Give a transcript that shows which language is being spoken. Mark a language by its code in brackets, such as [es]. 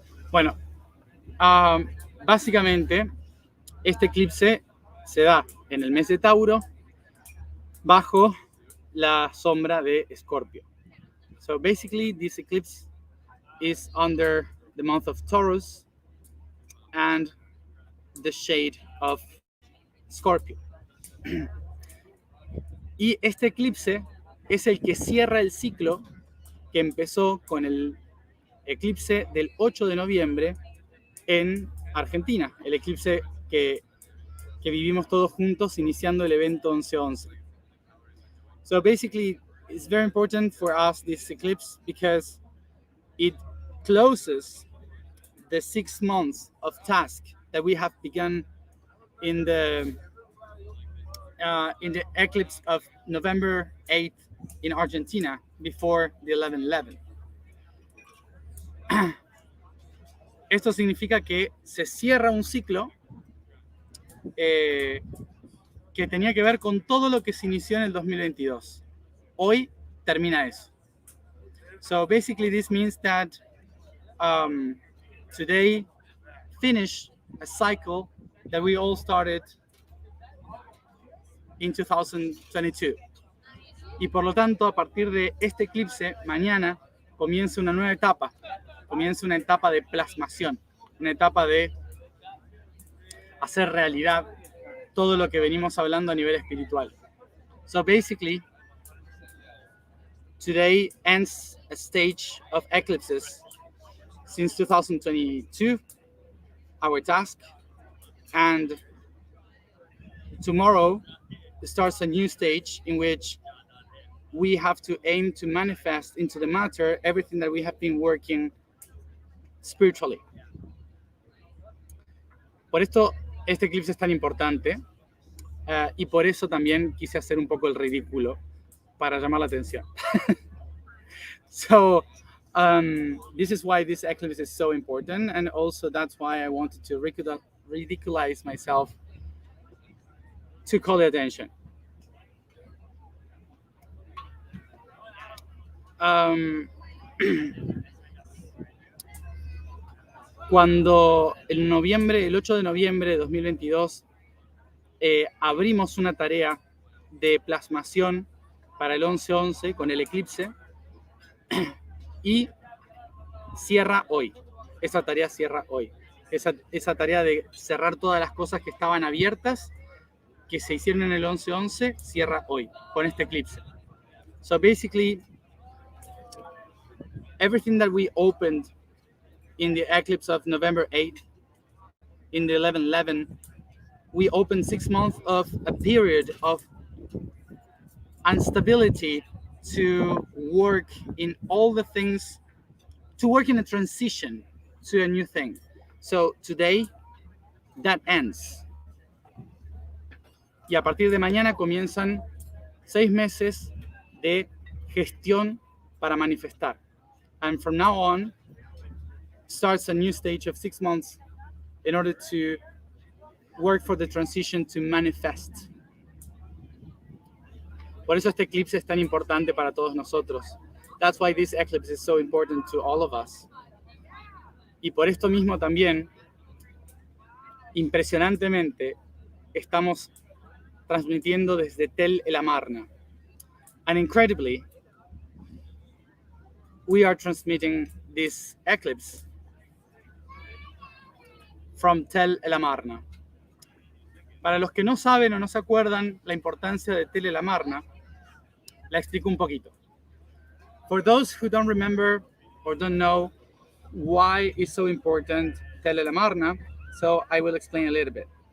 [es] Bueno, básicamente este eclipse se da en el mes de Tauro bajo la sombra de Escorpio. [en] So basically this eclipse is under the month of Taurus and the shade of Scorpio. [es] Y este eclipse es el que cierra el ciclo que empezó con el eclipse del 8 de noviembre en Argentina, el eclipse que vivimos todos juntos iniciando el evento 11-11. [en] So basically, it's very important for us, this eclipse, because it closes the 6 months of task that we have begun in the eclipse of November 8th in Argentina before the 11/11. [es] Esto significa que se cierra un ciclo que tenía que ver con todo lo que se inició en el 2022. Hoy termina eso. [en] So basically this means that today finish a cycle that we all started in 2022. [es] Y por lo tanto, a partir de este eclipse, mañana comienza una nueva etapa. Comienza una etapa de plasmación, una etapa de hacer realidad todo lo que venimos hablando a nivel espiritual. [en] So basically, today ends a stage of eclipses since 2022, our task, and tomorrow starts a new stage in which we have to aim to manifest into the matter everything that we have been working spiritually. [es] Por esto este eclipse es tan importante y por eso también quise hacer un poco el ridículo para llamar la atención. [en] So this is why this eclipse is so important, and also that's why I wanted to ridiculize myself to call the attention. [es] Cuando el 8 de noviembre de 2022 abrimos una tarea de plasmación para el 11-11 con el eclipse y cierra hoy. Esa tarea cierra hoy. Esa tarea de cerrar todas las cosas que estaban abiertas, que se hicieron en el 11-11, cierra hoy con este eclipse. [en] So basically, everything that we opened in the eclipse of November 8th, in the 11/11, we opened 6 months of a period of instability to work in all the things, to work in a transition to a new thing. So today, that ends. [es] Y a partir de mañana comienzan 6 meses de gestión para manifestar. [en] And from now on, starts a new stage of 6 months in order to work for the transition to manifest. [es] Por eso este eclipse es tan importante para todos nosotros. [en] That's why this eclipse is so important to all of us. [es] Y por esto mismo también, impresionantemente, estamos transmitiendo desde el-Amarna. [en] And incredibly, we are transmitting this eclipse from el-Amarna. [es] Para los que no saben o no se acuerdan la importancia de el-Amarna, la explico un poquito. [en] For those who don't remember or don't know why it's so important el-Amarna, so I will explain a little bit.